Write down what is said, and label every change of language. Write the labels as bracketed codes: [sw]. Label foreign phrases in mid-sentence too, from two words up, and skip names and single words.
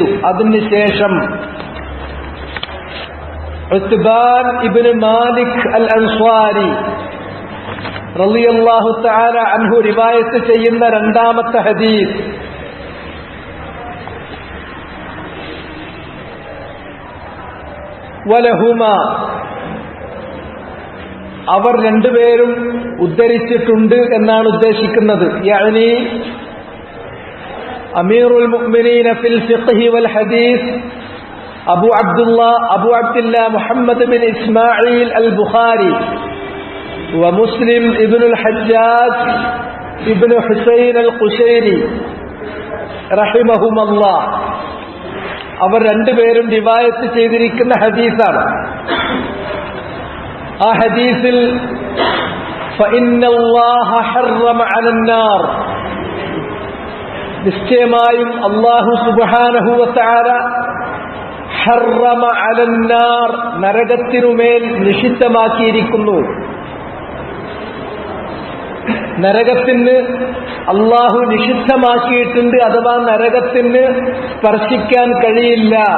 [ml] അതിനുശേഷം ഉത്ബാൻ ഇബ്നു മാലിക് അൽ അൻസ്വാരി [ar] رضي الله تعالى عنه [ml] റിവായത്ത് ചെയ്യുന്ന രണ്ടാമത്തെ ഹദീസ് വലഹുമ അവർ രണ്ടുപേരും ഉദ്ധരിച്ചിട്ടുണ്ട് എന്നാണ് ഉദ്ദേശിക്കുന്നത്. [ar] يعني أمير المؤمنين في الفقه والحديث أبو عبد الله محمد بن إسماعيل البخاري ومسلم ابن الحجاج ابن حسين القشيري رحمهم الله [ml] അവർ രണ്ടുപേരും റിവായത്ത് ചെയ്തിരിക്കുന്ന ഹദീസാണ്. ആ ഹദീസിൽ [ar] فإن الله حرم على النار [ml] നിശ്ചയമായും [ar] الله سبحانه وتعالى حرم على النار [ml] നരകത്തിനുമേൽ നിഷിദ്ധമാക്കിയിരിക്കുന്നു. നരകത്തിന് അള്ളാഹു നിഷിദ്ധമാക്കിയിട്ടുണ്ട്, അഥവാ നരകത്തിന് സ്പർശിക്കാൻ കഴിയില്ല.